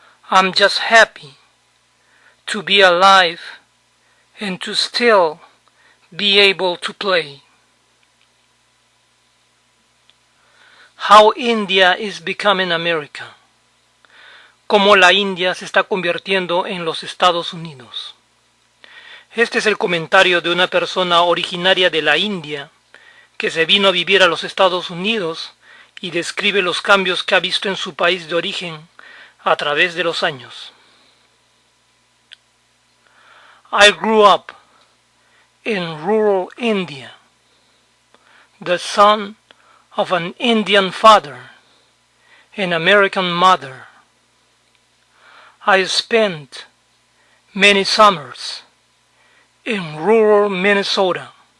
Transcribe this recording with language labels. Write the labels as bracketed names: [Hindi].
[English] I'm just happy to be alive and to still be able to play. How India is becoming America. [Spanish] Cómo la India se está convirtiendo en los Estados Unidos. Este es el comentario de una persona originaria de la India que se vino a vivir a los Estados Unidos y describe los cambios que ha visto en su país de origen a través de los años. [English] I grew up in rural India, the son of an Indian father and American mother. I spent many summers in rural Minnesota.